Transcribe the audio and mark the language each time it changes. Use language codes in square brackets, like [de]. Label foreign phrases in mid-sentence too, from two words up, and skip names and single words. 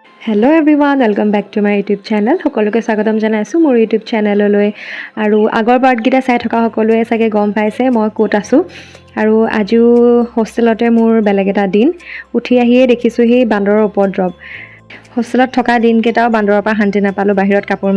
[en] hello everyone welcome back to my YouTube channel [as] সকলোকে স্বাগতম জনাইছো মোৰ यूट्यूब চেনেললৈ আৰু আগৰ পাৰ্টগিটা চাই থকা সকলোৱে চাগে গম পাইছে মই ক'ত আছো আৰু আজিও হোষ্টেলতে মোৰ বেলেগ এটা দিন উঠি আহিয়ে দেখিছো হি বান্দৰৰ উপদ্ৰৱ হোষ্টেলত থকা দিনকেইটাও বান্দৰৰ পৰা শান্তি নাপালো বাহিৰত কাপোৰ